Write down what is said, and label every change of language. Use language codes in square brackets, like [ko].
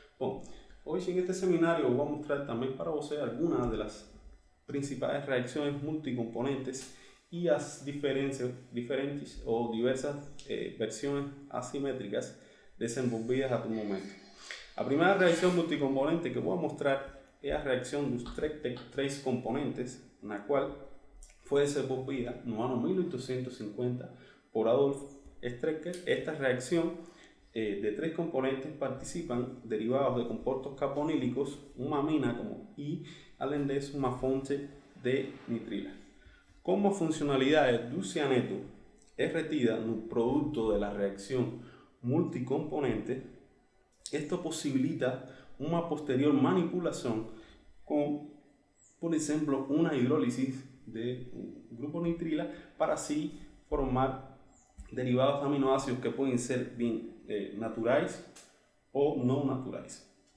[es] Bueno, hoy en este seminario voy a mostrar también para ustedes algunas de las principales reacciones multicomponentes y las diferentes o diversas versiones asimétricas desenvolvidas a tu momento. La primera reacción multicomponente que voy a mostrar es la reacción de 3 componentes, en la cual fue desenvolvida en el año 1850 por Adolf Strecker. Esta reacción de 3 componentes participan derivados de compuestos carbonílicos, [pt] uma amina e, além disso, uma fonte de nitrila. Como a funcionalidade do cianeto é retida no produto [es] de la reacción multicomponente, esto posibilita una posterior manipulación con, por ejemplo, una hidrólisis de un grupo nitrila para así formar derivados de aminoácidos que pueden ser bien naturales o no naturales.